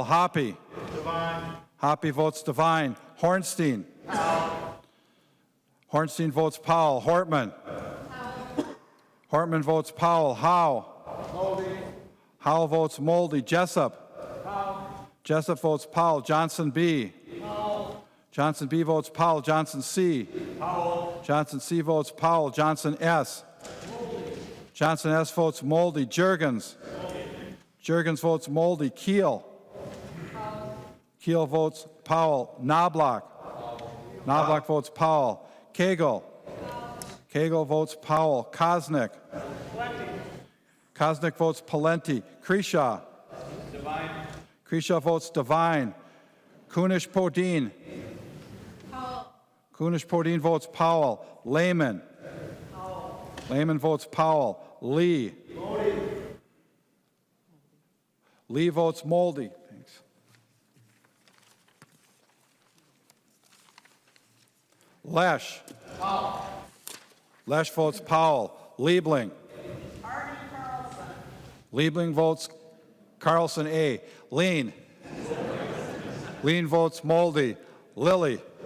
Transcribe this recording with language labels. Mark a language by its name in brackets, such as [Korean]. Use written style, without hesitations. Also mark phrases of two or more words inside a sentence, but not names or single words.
[English] Hoppy. Hoppy votes Devine. Hornstein. Hornstein votes Powell. Hortman. Hortman votes Powell. Howe. Howe votes Moldy. Jessup. Jessup votes Powell. Johnson B. Johnson B votes Powell. Johnson C. Johnson C votes Powell. Johnson S. Johnson S votes Moldy. Jurgens. Jurgens votes Moldy. Keel. Keel votes Powell. Knobloch. Knobloch votes Powell. Cagle. Cagle votes Powell. Kosnick. Kosnick votes Palenti. Kreshaw. Kreshaw votes Devine. Kunish-Podine. Kunish-Podine votes Powell. Lehman. Lehman votes Powell. Lee. Lee votes Moldy. Thanks. Lesh. Lesh votes Powell. Liebling. Liebling votes Carlson A. Lean. Lean votes Moldy. Lilly.